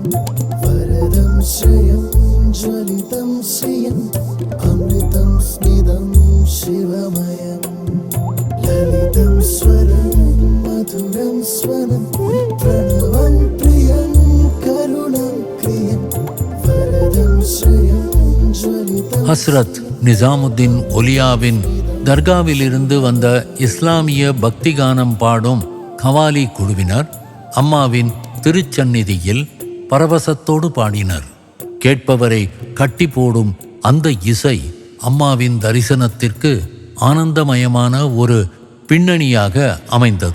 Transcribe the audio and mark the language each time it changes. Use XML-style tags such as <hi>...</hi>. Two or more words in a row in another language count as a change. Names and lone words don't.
<sa>वरदं श्रियं ज्वलितं श्रियं अमृतं स्निदं शिवमयं ललितं स्वरं मधुरं स्वनं प्रणवं प्रियं करुणं क्रियं वरदं श्रियं ज्वलितं</sa> <ta>ஹஸ்ரத் நிசாமுத்தீன் ஒலியாவின் தர்காவிலிருந்து வந்த இஸ்லாமிய பக்தி கானம் பாடும் கவாலி குழுவினர் அம்மாவின் திருச்சந்நிதியில் பரவசத்தோடு பாடினர். கேட்பவரை கட்டி போடும் அந்த இசை அம்மாவின் தரிசனத்திற்கு ஆனந்தமயமான ஒரு பின்னணியாக அமைந்தது.</ta>